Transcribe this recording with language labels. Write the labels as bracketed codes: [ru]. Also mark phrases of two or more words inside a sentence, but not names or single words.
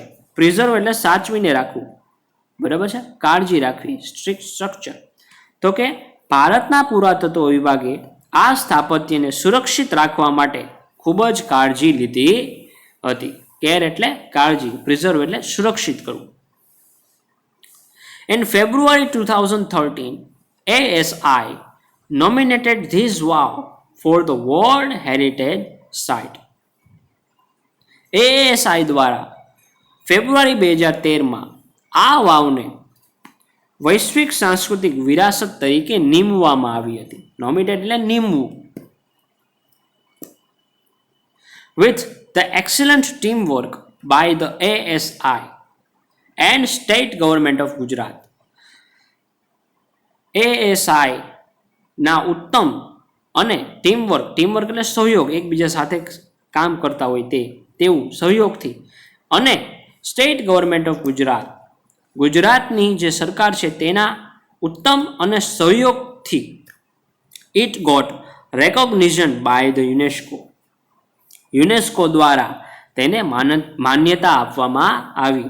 [gu] પ્રિઝર્વ એટલે સાચવીને રાખવું, બરાબર છે, કાળજી રાખવી, સ્ટ્રક્ચર. તો કે ભારતના પુરાતત્વ વિભાગે આ સ્થાપત્યને સુરક્ષિત રાખવા માટે ખૂબ જ કાળજી લીધી હતી. કેર એટલે કાળજી, પ્રિઝર્વ એટલે સુરક્ષિત કરવું. [en] In February 2013, ASI nominated this wow for the World Heritage Site. [gu] ASI દ્વારા ફેબ્રુઆરી 2013માં આ વાવને વૈશ્વિક સાંસ્કૃતિક વિરાસત તરીકે નીમવામાં આવી હતી. નોમિનેટ એટલે નીમવું. [en] With the excellent teamwork by the ASI and State Government of Gujarat. [gu] ASI ના ઉત્તમ અને ટીમવર્ક એટલે સહયોગ, એકબીજા સાથે કામ કરતા હોય તેવું સહયોગથી, અને [en] State Government of [gu] ગુજરાતની જે સરકાર છે તેના ઉત્તમ અને સહયોગથી [en] It got recognition by the UNESCO [gu] દ્વારા તેને માન્યતા આપવામાં આવી.